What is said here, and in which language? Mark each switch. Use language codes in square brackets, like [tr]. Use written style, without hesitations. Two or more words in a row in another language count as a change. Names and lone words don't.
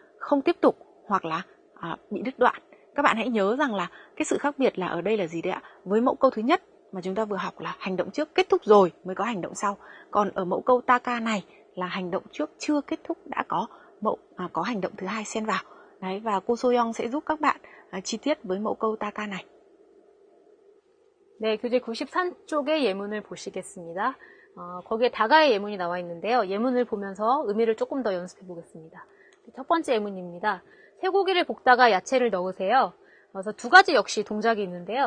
[vi] Không tiếp tục hoặc là bị đứt đoạn. Các bạn hãy nhớ rằng là cái sự khác biệt là ở đây là gì đấy ạ? Với mẫu câu thứ nhất mà chúng ta vừa học là hành động trước kết thúc rồi mới có hành động sau. Còn ở mẫu câu taka này là hành động trước chưa kết thúc đã có hành động thứ hai xen vào. Đấy, và cô Soyoung sẽ giúp các bạn chi tiết với mẫu câu taka này. [ko] 네, 교재 93쪽의 예문을 보시겠습니다. 거기에 다가의 예문이 나와 있는데요. 예문을 보면서 의미를 조금 더 연습해 보겠습니다. 첫 번째 예문입니다. 쇠고기를 볶다가 야채를 넣으세요. 그래서 두 가지 역시 동작이 있는데요.